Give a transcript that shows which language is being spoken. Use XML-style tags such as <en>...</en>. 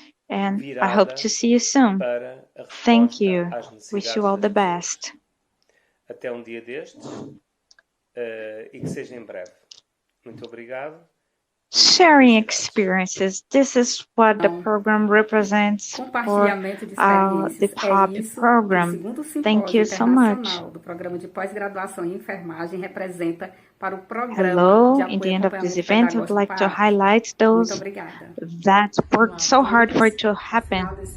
<en>And I hope to see you soon. Thank you. Wish you all the best.</en> <pt>Até dia destes e que seja em breve. Muito obrigado.</pt> <en>Sharing experiences. This is what the program represents for the POP program. Thank you so much. Hello, in the end of this event, I would like to highlight those that worked so hard for it to happen.</en>